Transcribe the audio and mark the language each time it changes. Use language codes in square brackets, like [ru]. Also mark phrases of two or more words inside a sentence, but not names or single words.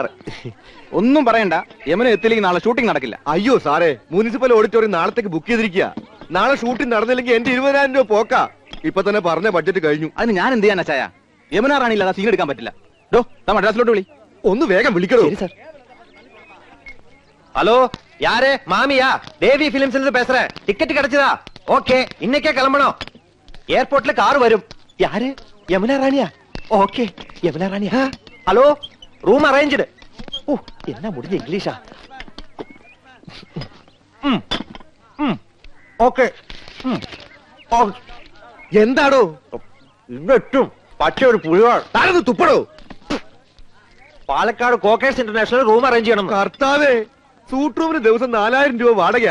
[ml] ഒന്നും പറയണ്ട. യമുന എത്തില്ലെങ്കിൽ നാളെ ഷൂട്ടിംഗ് നടക്കില്ല. അയ്യോ സാറേ, മുനിസിപ്പൽ ഓഡിറ്റോറിയം നാളത്തേക്ക് ബുക്ക് ചെയ്തിരിക്കുക. നാളെ ഷൂട്ടിംഗ് നടന്നില്ലെങ്കിൽ എന്റെ 20,000 രൂപ പോക്കാ. ഇപ്പൊ തന്നെ പറഞ്ഞ ബഡ്ജറ്റ് കഴിഞ്ഞു. അതിന് ഞാൻ എന്ത് ചെയ്യാനാ ചായ? യമുന റാണി ഇല്ലാതെ സീൻ എടുക്കാൻ പറ്റില്ല. മദ്രാസിലോട്ട് വിളി. ഒന്ന് വേഗം വിളിക്കണോ? [ta] ஹலோ, யாரு? மாமியா? தேவி பிலிம்ஸ்ல இருந்து பேசுறேன். டிக்கெட் கிடைச்சதா? ஓகே, இன்னைக்கே கிளம்பணும். ஏர்போர்ட்ல கார் வரும். யாரு? யமுனா ராணியா? ஓகே, யமுனா ராணியா. ஹலோ, [en] room arranged. [ta] ஓ, என்ன முடிஞ்ச இங்கிலீஷா? [ml] ഓക്കെ. എന്താടോ ഇന്നെത്തും. പക്ഷേ ഒരു പുഴുവാണ്. താനത് തുപ്പടോ. പാലക്കാട് കോക്കേഴ്സ് ഇന്റർനാഷണൽ [en] room arrange [ml] ചെയ്യണം. കർത്താവേ, [en] suite room [ml] ദിവസം 4,000 രൂപ വാടകയാ.